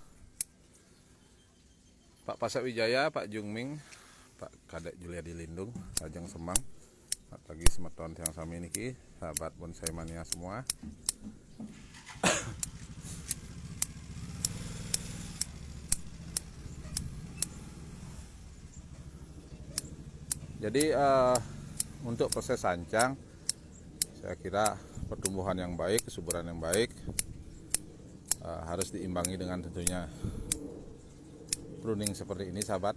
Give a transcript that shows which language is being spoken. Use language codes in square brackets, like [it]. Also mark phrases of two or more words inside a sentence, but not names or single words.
[id] Pak Pasak Wijaya, Pak Jungming, Pak Kadek Juliadi Lindung, [ban] Rajang Semang. [id] Selamat pagi semeton yang [ban] sami niki, [id] sahabat bonsai mania semua. Jadi untuk proses sancang, saya kira pertumbuhan yang baik, kesuburan yang baik harus diimbangi dengan tentunya pruning seperti ini sahabat.